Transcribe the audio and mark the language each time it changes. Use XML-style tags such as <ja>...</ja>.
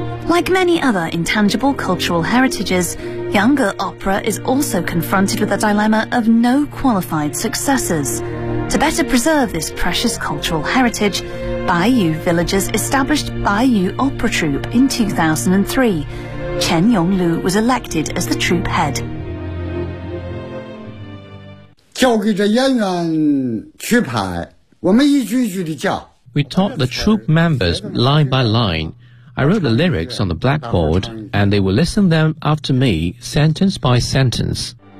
<en>Like many other intangible cultural heritages, Yangge Opera is also confronted with a dilemma of no qualified successors. To better preserve this precious cultural heritage,Bai Yu Villagers established Bai Yu Opera Troupe in 2003. Chen Yonglu was elected as the troupe head.</en> <zh>教给这演员曲牌，我们一句一句的教。</zh> <en>We taught the troupe members line by line. I wrote the lyrics on the blackboard, and they will listen them after me, sentence by sentence.</en>